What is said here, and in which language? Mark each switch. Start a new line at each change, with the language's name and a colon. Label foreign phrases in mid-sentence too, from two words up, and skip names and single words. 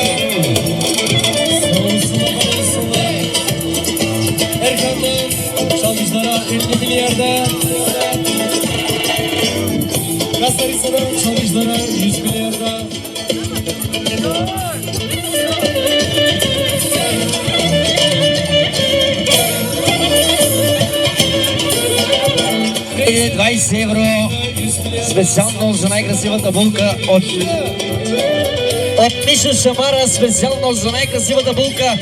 Turkish: Sağ olsunlar, bana olsunlar. Erkan'dan çalgıçlara 50 milyarda. Kastarisa'dan çalgıçlara 100 milyarda.
Bulgarian: Е, 20 евро специално за най-красивата булка от Мишо Шамара, специално за най-красивата булка.